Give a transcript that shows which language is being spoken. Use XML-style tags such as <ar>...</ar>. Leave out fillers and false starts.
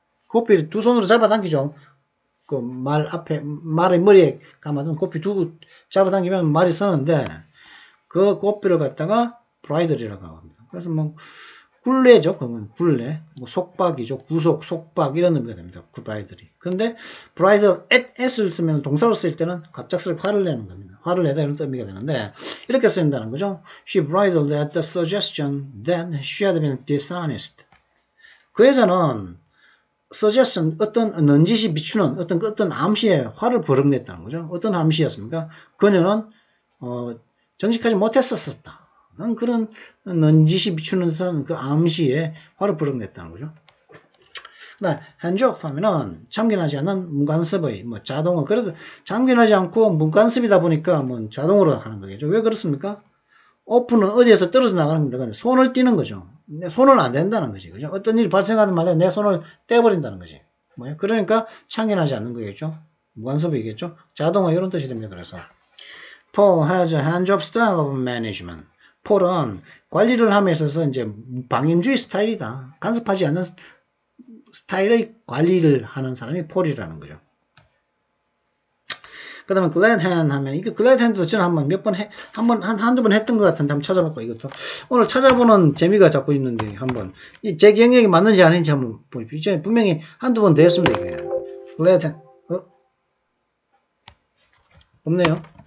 <ko>고삐를 두 손으로 잡아 당기죠. 그 말 앞에, 말의 머리에 감아둔 고삐 두 잡아 당기면 말이 서는데, 그 고삐를 갖다가 브라이덜이라고 합니다. 그래서 굴레죠. 그건 굴레. 속박이죠. 구속, 속박 이런 의미가 됩니다. 그 브라이덜이. 그런데 브라이덜 at을 쓰면 동사로 쓰일 때는 갑작스럽게 화를 내는 겁니다. 화를 내다 이런 의미가 되는데 이렇게 쓰인다는 거죠.</ko> <en>She bridled at the suggestion that she had been dishonest.</en> <ko>그 여자는 suggestion 어떤 넌지시 비추는 어떤 암시에 화를 버럭냈다는 거죠. 어떤 암시였습니까? 그녀는 정직하지 못했었다. 그런 넌지시 비추는 그 암시에 화를 버럭냈다는 거죠. hands-off 하면은 참견하지 않는 무관습의 자동어. 그래도 참견하지 않고 무관습이다 보니까 자동으로 하는 거겠죠. 왜 그렇습니까? 오프는 어디에서 떨어져 나가는 겁니다. 근데 손을 떼는 거죠. 내 손을 안 댄다는 거지. 그죠? 어떤 일이 발생하든 말이야 내 손을 떼버린다는 거지. 그러니까 참견하지 않는 거겠죠. 무관습이겠죠. 자동어 이런 뜻이 됩니다.</ko> <en>그래서 Paul has a hands-off style of management.</en> <ko>폴은 관리를 함에 있어서 이제 방임주의 스타일이다. 간섭하지 않는 스타일의 관리를 하는 사람이 폴이라는 거죠. 그 다음에 glad hand 하면, 이거 glad hand도 저는 한두 번 했던 것 같은데 한번 찾아볼까, 이것도. 오늘 찾아보는 재미가 자꾸 있는데, 제 기억력이 맞는지 아닌지 한번 보십시오. 이전에 분명히 한두 번 더 했습니다, 이게. glad hand, 없네요.</ko>